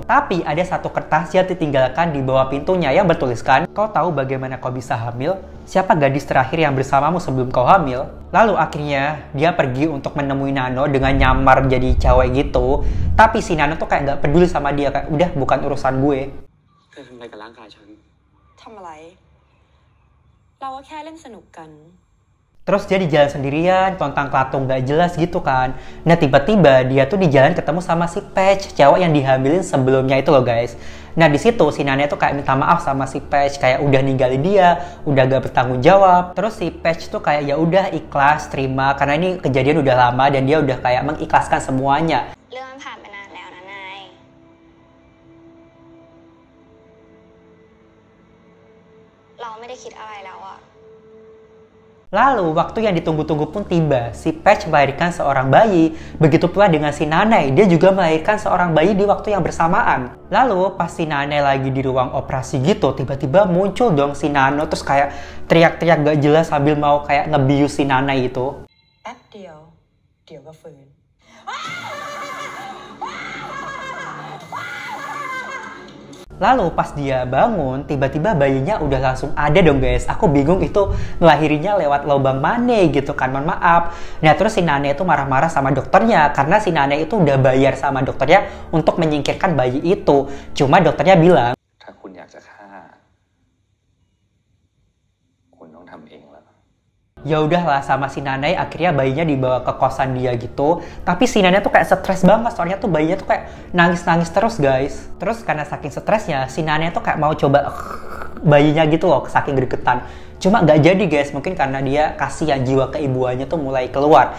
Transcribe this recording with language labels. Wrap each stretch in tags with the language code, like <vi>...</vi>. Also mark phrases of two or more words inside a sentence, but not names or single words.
<id>Tapi ada satu kertas yang ditinggalkan di bawah pintunya yang bertuliskan, kau tahu bagaimana kau bisa hamil? Siapa gadis terakhir yang bersamamu sebelum kau hamil? Lalu akhirnya dia pergi untuk menemui Nano dengan nyamar jadi cewek gitu. Tapi si Nano tuh kayak nggak peduli sama dia, kayak udah bukan urusan gue.</id> <th>เธอทำอะไรกับร่างกายฉัน ทำอะไร เราก็แค่เล่นสนุกกัน</th> <id>Terus dia di jalan sendirian, tontang-klatung gak jelas gitu kan. Nah tiba-tiba dia tuh di jalan ketemu sama si Patch, cewek yang dihamilin sebelumnya itu loh guys. Nah di situ si Nanya tuh kayak minta maaf sama si Patch, kayak udah ninggalin dia, udah gak bertanggung jawab. Terus si Patch tuh kayak ya udah ikhlas, terima, karena ini kejadian udah lama dan dia udah kayak mengikhlaskan semuanya.</id> <th>เรื่องมันผ่านไปนานแล้วนะนาย เราไม่ได้คิดอะไรแล้วอะ</th> <id>Lalu, waktu yang ditunggu-tunggu pun tiba. Si Patch melahirkan seorang bayi. Begitu pula dengan si Nanai, dia juga melahirkan seorang bayi di waktu yang bersamaan. Lalu, pas si Nanai lagi di ruang operasi gitu, tiba-tiba muncul dong si Nano, terus kayak teriak-teriak gak jelas sambil mau kayak ngebius si Nanai itu.</id> <th>แป๊บเดียว เดี๋ยวก็ฟื้น</th> <id>Lalu pas dia bangun, tiba-tiba bayinya udah langsung ada dong guys. Aku bingung itu ngelahirinya lewat lubang mana gitu kan, mohon maaf. Nah terus si Nane itu marah-marah sama dokternya karena si Nane itu udah bayar sama dokternya untuk menyingkirkan bayi itu. Cuma dokternya bilang,</id> <th>ถ้าคุณอยากจะฆ่า คุณต้องทำเองแล้ว</th> <id>ya udahlah sama si Nanai, akhirnya bayinya dibawa ke kosan dia gitu. Tapi si Nanai tuh kayak stres banget, soalnya tuh bayinya tuh kayak nangis-nangis terus guys. Terus karena saking stresnya, si Nanai tuh kayak mau coba bayinya gitu loh, saking gregetan. Cuma nggak jadi guys, mungkin karena dia kasihan, jiwa keibuannya tuh mulai keluar.</id>